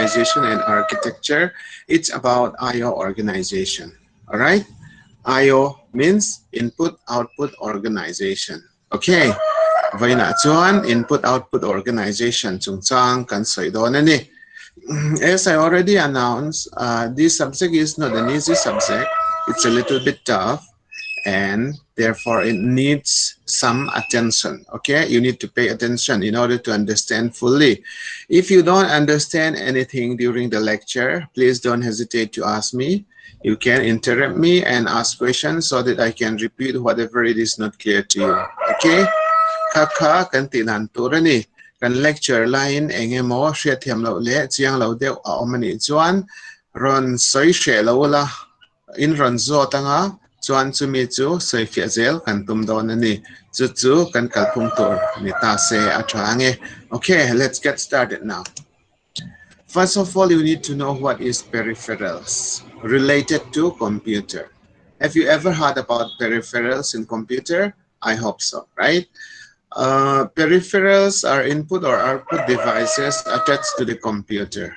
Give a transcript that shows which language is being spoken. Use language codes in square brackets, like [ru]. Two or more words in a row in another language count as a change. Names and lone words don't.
[en] organization and architecture. It's about I/O organization. All right. I/O means input-output organization. Okay. [lus] Vậy na chuan [en] input-output organization [lus] chung chang kan soi don ani. [en] As I already announced, this subject is not an easy subject. It's a little bit tough, and therefore it needs some attention. Okay, you need to pay attention in order to understand fully. If you don't understand anything during the lecture, please don't hesitate to ask me. You can interrupt me and ask questions so that I can repeat whatever it is not clear to you. Okay? [lus] Kaka kan tinan turani kan lecture line engemo share thiam lo le chiang lo deu a omani chuan ron soi she lo la in ron zo tanga chuan chu mi chu soi fia zel kan tum don ani chu chu kan kalpum tur ni ta se athange. [en] Okay, let's get started now. First of all, you need to know what is peripherals related to computer. Have you ever heard about peripherals in computer? I hope so, right? Peripherals are input or output devices attached to the computer.